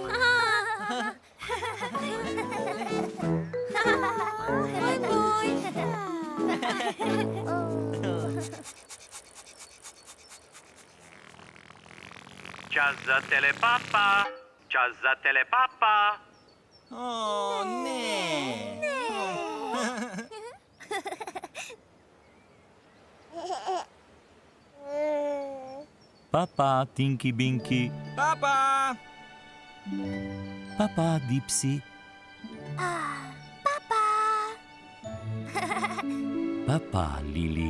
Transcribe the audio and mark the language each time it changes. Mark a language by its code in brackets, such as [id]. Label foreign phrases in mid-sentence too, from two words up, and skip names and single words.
[sl] Moj, moj. Čas za telepapa. Čas za telepapa. O, ne. Papa, Tinky Binky. Papa! Papa, Dipsy. Papa, Lili.